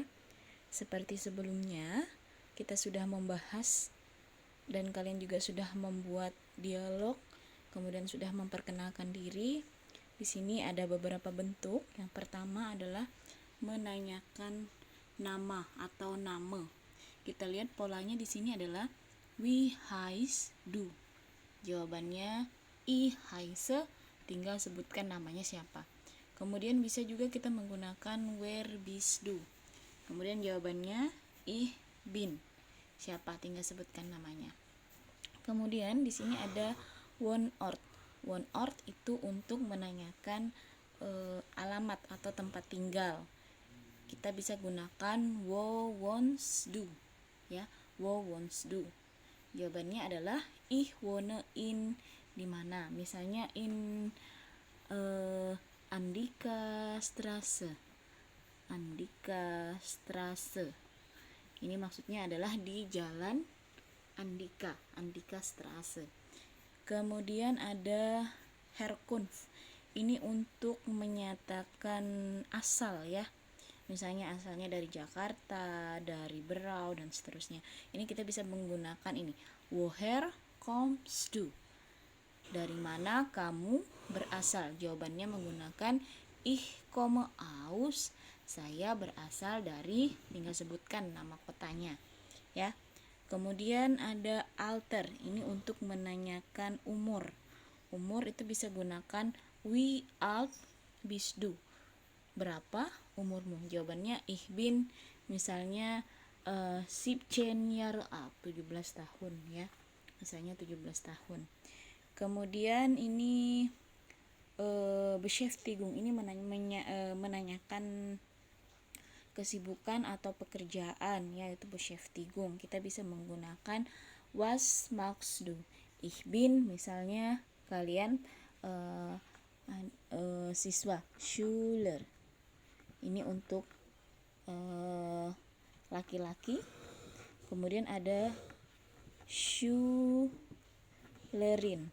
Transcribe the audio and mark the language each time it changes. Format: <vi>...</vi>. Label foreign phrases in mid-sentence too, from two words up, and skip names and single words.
<id>Seperti sebelumnya, kita sudah membahas dan kalian juga sudah membuat dialog, kemudian sudah memperkenalkan diri. Di sini ada beberapa bentuk. Yang pertama adalah menanyakan nama atau nama. Kita lihat polanya di sini adalah</id> <de>wie heißt du. Jawabannya ich heiße,</de> <id>tinggal sebutkan namanya siapa. Kemudian bisa juga kita menggunakan</id> <de>where bist du.</de> <id>Kemudian jawabannya</id> <de>ich bin.</de> <id>Siapa, tinggal sebutkan namanya. Kemudian di sini ada Wohnort. Wohnort itu untuk menanyakan alamat atau tempat tinggal. Kita bisa gunakan</id> <de>wo wohnst du</de> <id>ya,</id> <de>wo wohnst du.</de> <id>Jawabannya adalah</id> <de>ich wohne in,</de> <id>di mana? Misalnya in Andika Straße. Andika Straße. Ini maksudnya adalah di jalan Andika, Andika Straße. Kemudian ada Herkunft. Ini untuk menyatakan asal ya. Misalnya asalnya dari Jakarta, dari Berau dan seterusnya. Ini kita bisa menggunakan ini.</id> <de>Woher kommst du?</de> <id>Dari mana kamu berasal? Jawabannya menggunakan</id> <de>ich komme aus.</de> <id>Saya berasal dari, tinggal sebutkan nama kotanya ya. Kemudian ada Alter. Ini untuk menanyakan umur. Umur itu bisa gunakan</id> <de>wie alt bist du?</de> <id>Berapa umurmu? Jawabannya</id> <de>ich bin,</de> <id>misalnya 17</id> <de>Jahre alt,</de> <id>17 tahun ya. Misalnya 17 tahun. Kemudian ini Beschäftigung, ini menanyakan kesibukan atau pekerjaan, yaitu Beschäftigung. Kita bisa menggunakan</id> <de>was machst du? Ich bin,</de> <id>misalnya kalian siswa, Schüler. Ini untuk laki-laki. Kemudian ada Schülerin.</id>